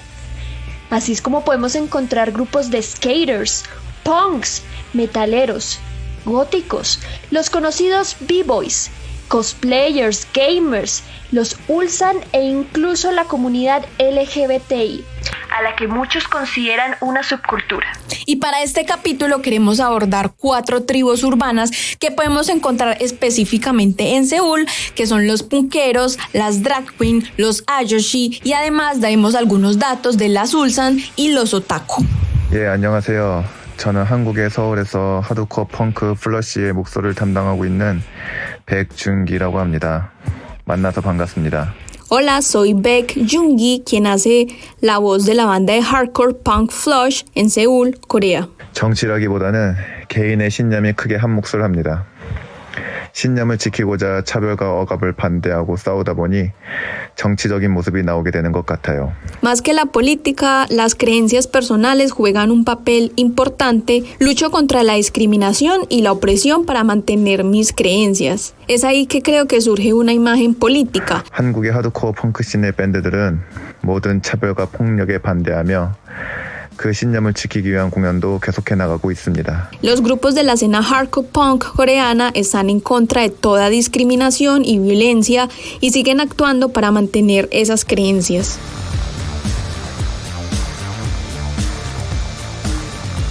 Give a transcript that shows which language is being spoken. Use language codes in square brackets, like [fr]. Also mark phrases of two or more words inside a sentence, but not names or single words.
[es] Así es como podemos encontrar grupos de skaters, punks, metaleros, góticos, los conocidos b-boys, cosplayers, gamers, los Ulsan e incluso la comunidad LGBTI, a la que muchos consideran una subcultura. Y para este capítulo queremos abordar 4 tribus urbanas que podemos encontrar específicamente en Seúl, que son los punkeros, las [en] drag queen, [es] los ayoshi y además daremos algunos datos de las Ulsan y los otaku. [ko] 안녕하세요. 저는 한국의 서울에서 하드코어 펑크 플러시의 목소리를 담당하고 있는 백준기라고 합니다. 만나서 반갑습니다. [es] Hola, soy Baek Jung-gi, quien hace la voz de la banda de [en] hardcore punk [es] Flush en Seúl, Corea. [ko] 정치라기보다는 개인의 신념이 크게 한 몫을 합니다. 신념을 지키고자 차별과 억압을 반대하고 싸우다 보니 정치적인 모습이 나오게 되는 것 같아요. [es] Más que la política, las creencias personales juegan un papel importante. Lucho contra la discriminación y la opresión para mantener mis creencias. Es ahí que creo que surge una imagen política. [ko] 한국의 하드코어 펑크 씬의 밴드들은 모든 차별과 폭력에 반대하며 그 신념을 지키기 위한 공연도 계속해 나가고 있습니다. [es] Los grupos de la escena [en] hardcore punk [es] coreana están en contra de toda discriminación y violencia y siguen actuando para mantener esas creencias.